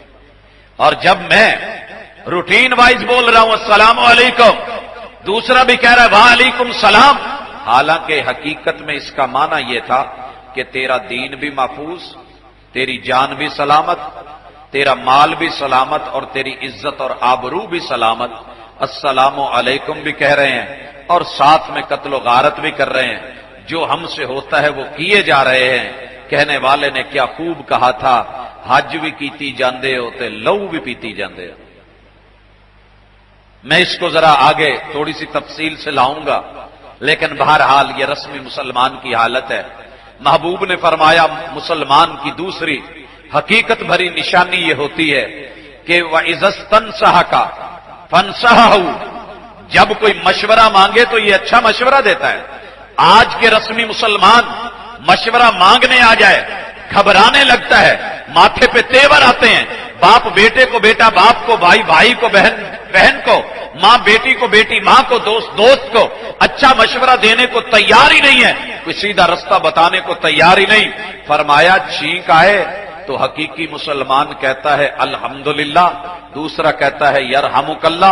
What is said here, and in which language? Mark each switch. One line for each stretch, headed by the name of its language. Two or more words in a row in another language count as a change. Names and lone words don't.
Urdu: اور جب میں روٹین وائز بول رہا ہوں
Arabic: السلام علیکم،
Urdu: دوسرا بھی کہہ رہا ہے
Arabic: وعلیکم السلام،
Urdu: حالانکہ حقیقت میں اس کا معنی یہ تھا کہ تیرا دین بھی محفوظ، تیری جان بھی سلامت، تیرا مال بھی سلامت، اور تیری عزت اور آبرو بھی سلامت۔
Arabic: السلام علیکم
Urdu: بھی کہہ رہے ہیں اور ساتھ میں قتل و غارت بھی کر رہے ہیں۔ جو ہم سے ہوتا ہے وہ کیے جا رہے ہیں۔ کہنے والے نے کیا خوب کہا تھا،
Punjabi: حج بھی کیتی جاندے ہوتے لو بھی پیتی جاندے ہو۔
Urdu: میں اس کو ذرا آگے تھوڑی سی تفصیل سے لاؤں گا، لیکن بہرحال یہ رسمی مسلمان کی حالت ہے۔ محبوب نے فرمایا مسلمان کی دوسری حقیقت بھری نشانی یہ ہوتی ہے کہ
Arabic: وَإِذَا اسْتَنصَحَكَ فَانصَحْهُ،
Urdu: جب کوئی مشورہ مانگے تو یہ اچھا مشورہ دیتا ہے۔ آج کے رسمی مسلمان مشورہ مانگنے آ جائے گھبرانے لگتا ہے، ماتھے پہ تیور آتے ہیں، باپ بیٹے کو بیٹا، باپ کو بھائی، بھائی کو بہن، بہن کو ماں، بیٹی کو بیٹی، ماں کو دوست، دوست کو اچھا مشورہ دینے کو تیار ہی نہیں ہے، کوئی سیدھا راستہ بتانے کو تیار ہی نہیں. فرمایا چھینک آئے تو حقیقی مسلمان کہتا ہے الحمدللہ، دوسرا کہتا ہے یرحمک اللہ.